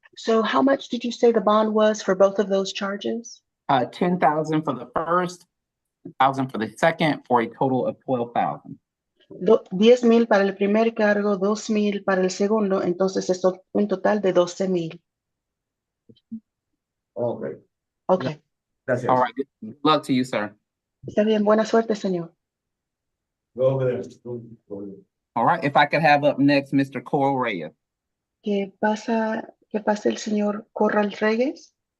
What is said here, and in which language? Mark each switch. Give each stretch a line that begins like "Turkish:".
English: So how much did you say the bond was for both of those charges? 10,000 for the first, 1,000 for the second, for a total of 12,000.
Spanish: 10,000 para el primer cargo, 2,000 para el segundo, entonces es un total de 12,000.
English: Ok, Okay.
Spanish: gracias.
English: All right, good luck to you, sir.
Spanish: Está bien, buena suerte, señor.
English: Go over there. All right, if I could have up next, Mr. Coral Reyes.
Spanish: ¿Qué pasa el señor Corral Reyes?